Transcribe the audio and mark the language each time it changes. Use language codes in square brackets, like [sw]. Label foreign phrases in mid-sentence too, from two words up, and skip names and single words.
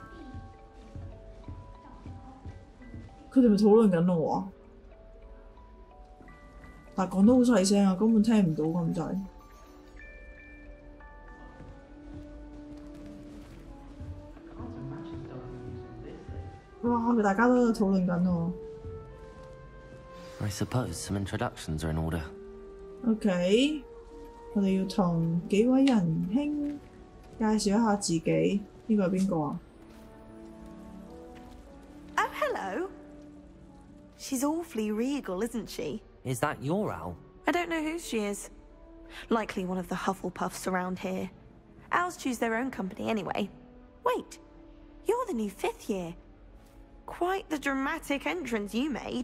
[yue] 佢哋咪討論緊咯喎，但係講得好細聲啊，根本聽唔到咁滯。哇！大家都喺度討論緊喎。 [en] I suppose some introductions are in order. [yue] OK， 我哋要同幾位仁兄介紹一下自己。呢個係邊個啊？ [en] Oh, hello. She's awfully regal, isn't she? Is that your owl? I don't know who she is. Likely one of the Hufflepuffs around here. Owls choose their own company anyway. Wait, you're the new 5th year. Quite the dramatic entrance you made.